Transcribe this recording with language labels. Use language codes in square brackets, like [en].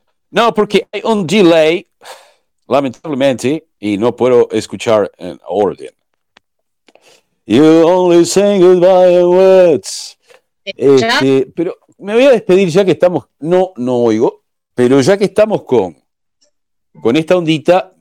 [es] No, porque hay un delay, lamentablemente, y no puedo escuchar en orden. [en] You only say goodbye in words. [es] Pero me voy a despedir ya que estamos. No oigo, pero ya que estamos con esta ondita.